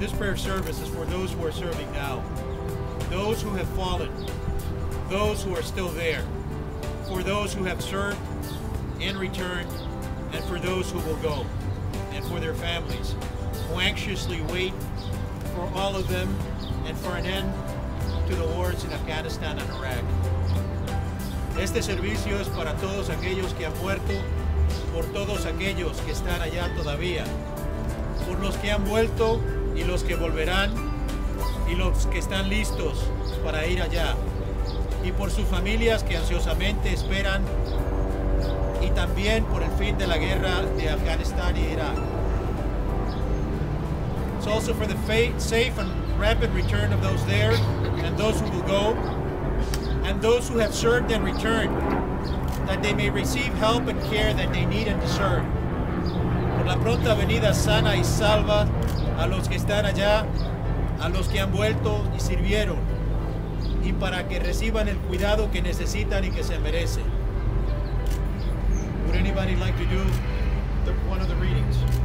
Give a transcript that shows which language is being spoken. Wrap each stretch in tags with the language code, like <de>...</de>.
<en>This prayer service is for those who are serving now, those who have fallen, those who are still there, for those who have served and returned, and for those who will go, and for their families, who anxiously wait for all of them and for an end to the wars in Afghanistan and Iraq.</en> <es>Este servicio es para todos aquellos que han muerto, por todos aquellos que están allá todavía, por los que han vuelto y los que volverán, y los que están listos para ir allá, y por sus familias que ansiosamente esperan, y también por el fin de la guerra de Afganistán y Irak.</es> <en>It's also for the safe and rapid return of those there, and those who will go, and those who have served and returned, that they may receive help and care that they need and deserve.</en> <es>Por la pronta venida sana y salva a los que están allá, a los que han vuelto y sirvieron, y para que reciban el cuidado que necesitan y que se merecen.</es> <en>Would anybody like to do one of the readings?</en>